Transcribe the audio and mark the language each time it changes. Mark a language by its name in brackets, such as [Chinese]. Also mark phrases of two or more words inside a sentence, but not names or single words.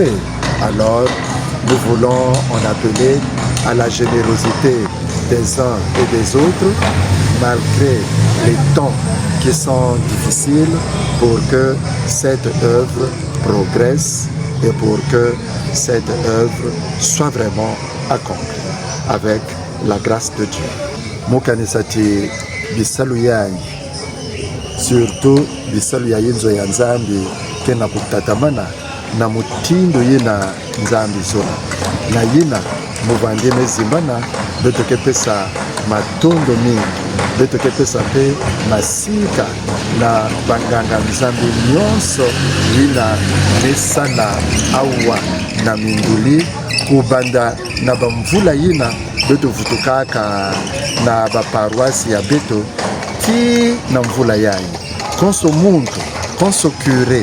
[French] Alors, nous voulons en appeler à la générosité des uns et des autres, malgré les temps qui sont difficiles, pour que cette œuvre progresse et pour que cette œuvre soit vraiment accomplie avec la grâce de Dieu. [Kituba (Democratic Republic of Congo)] Mukanisati bisalu yai, surtout bisalu ya yinzo ya nzambi kena kutatamana na mutindo yina nzambi zona na yina muvandime zimbana betoke pesa matondo mingi betoke pesa pe masika na banganga nzambi nyonso yina mesana awa na minduli kubanda na bamvula yina beto vutukaka na baparoisi ya beto ti na mvula yayi konso muntu konso cure